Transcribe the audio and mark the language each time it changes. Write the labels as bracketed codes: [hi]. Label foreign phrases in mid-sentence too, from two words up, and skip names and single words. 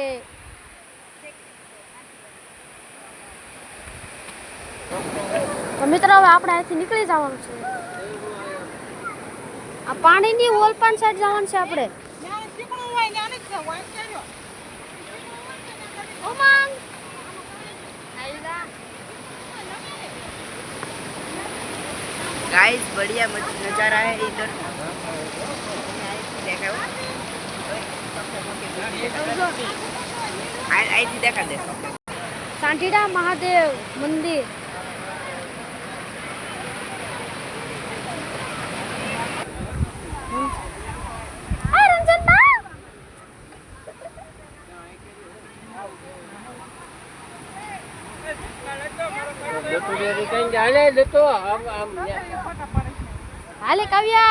[gu] તો મિત્રો હવે આપણે અહીંથી નીકળી જવાનું છે. આ પાણીની ઓલપાન સાઈડ જવાનું છે આપણે. ઉમંગ [hi] गाइस बढ़िया नज़ारा है इधर. देखा आई थी देखा दे [gu] સાંઢીડા મહાદેવ મંદિર. આ રંજનબા, હાલે કાવ્યા.